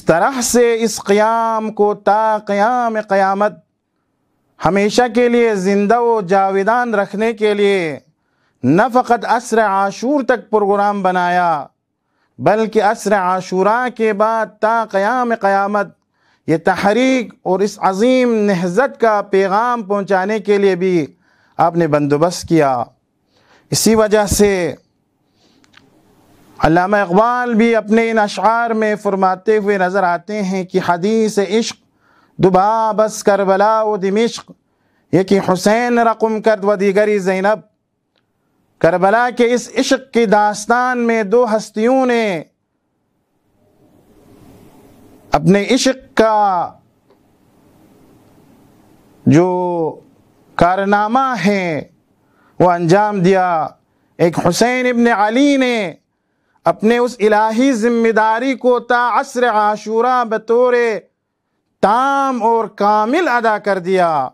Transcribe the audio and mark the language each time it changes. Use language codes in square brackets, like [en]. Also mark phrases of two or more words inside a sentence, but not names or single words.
[ur] طرح سے اس قیام کو تا قیام قیامت ہمیشہ کے لیے زندہ و جاویدان رکھنے کے لیے نہ فقط عصر عاشور تک پروگرام بنایا، بلکہ عصر عاشوراء کے بعد تا قیام قیامت یہ تحریک اور اس عظیم نہضت کا پیغام پہنچانے کے لیے بھی آپ نے بندوبست کیا۔ اسی وجہ سے علامہ اقبال بھی اپنے ان اشعار میں فرماتے ہوئے نظر آتے ہیں کہ [fa] حدیث عشق دبا بس کربلا و دمشق، یکی حسین رقم کرد و دیگری زینب۔ [ur] کربلا کے اس عشق کی داستان میں دو ہستیوں نے اپنے عشق کا جو کارنامہ ہے وہ انجام دیا۔ ایک حسین ابن علی نے اپنے اس الہی ذمہ داری کو تا عصر عاشوراء بطور تام اور کامل ادا کر دیا۔